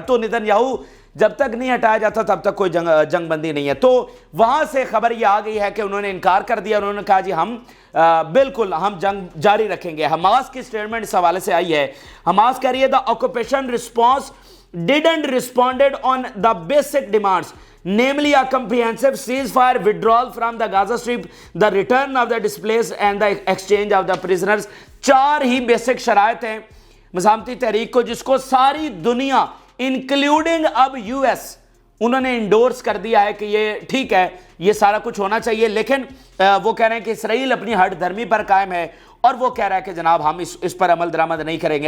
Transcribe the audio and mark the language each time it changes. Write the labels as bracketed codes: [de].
[hi] तो नेतन्याहू जब तक नहीं हटाया जाता तब तक कोई जंग बंदी नहीं है। तो वहां से खबर ये आ गई है कि उन्होंने इनकार कर दिया, उन्होंने कहा जी हम बिल्कुल हम जंग जारी रखेंगे। हमास की स्टेटमेंट इस हवाले से आई है, हमास कह रही है [en] The occupation response didn't responded on the basic demands, namely a comprehensive ceasefire, withdrawal from the Gaza Strip, the return of the displaced and the exchange of the prisoners. [hi] 4 he basic शराइत हैं मज़ामती तहरीक को, जिसको सारी दुनिया including अब US उन्होंने endorse कर दिया है कि ये ठीक है, ये सारा कुछ होना चाहिए। लेकिन वो कह रहे हैं कि इसराइल अपनी हट धर्मी पर कायम है और वो कह रहा है कि जनाब हम इस पर अमल दरामद नहीं करेंगे।